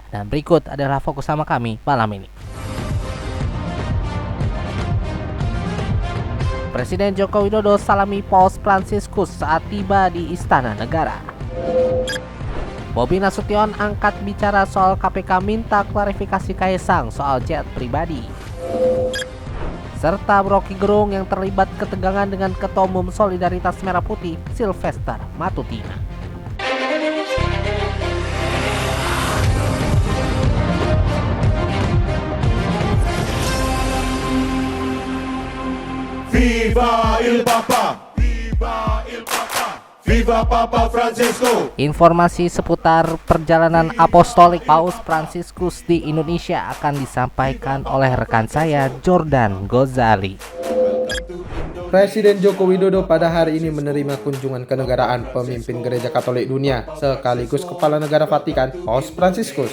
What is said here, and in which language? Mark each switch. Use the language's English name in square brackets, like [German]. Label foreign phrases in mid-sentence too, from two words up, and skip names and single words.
[Indonesian] Dan berikut adalah fokus sama kami malam ini. Presiden Joko Widodo salami Paus Fransiskus saat tiba di Istana Negara. Bobi Nasution angkat bicara soal KPK minta klarifikasi Kaisang soal jet pribadi. Serta Rocky Gerung yang terlibat ketegangan dengan Ketua Umum Solidaritas Merah Putih Sylvester Matutina. [Italian] Viva il Papa! Viva il Papa! Viva Papa Francesco! [Indonesian] Informasi seputar perjalanan apostolik Paus Fransiskus di Indonesia akan disampaikan oleh rekan saya Jordan Gozali. Presiden Joko Widodo pada hari ini menerima kunjungan kenegaraan pemimpin Gereja Katolik Dunia sekaligus Kepala Negara Vatikan, Paus Fransiskus.